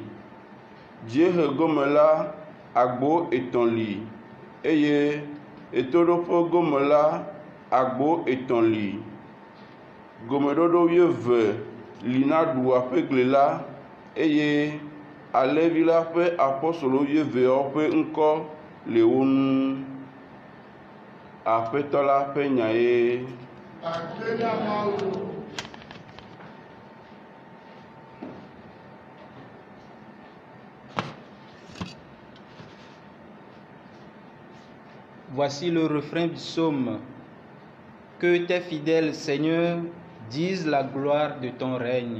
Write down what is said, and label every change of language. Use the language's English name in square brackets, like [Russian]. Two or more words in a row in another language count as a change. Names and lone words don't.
[Ewe] Dziehe gome la, agbo 3 li, eye etoɖoƒe gome la, agbo 3 li. Gomeɖoɖo 20 li na ɖua ƒe gli la, eye alẽvi la ƒe apɔstolo 20 ƒe ŋkɔ le wo ŋu. Aƒetɔ la ƒe nya ye. [French] Voici le refrain du psaume. Que tes fidèles, Seigneur, disent la gloire de ton règne.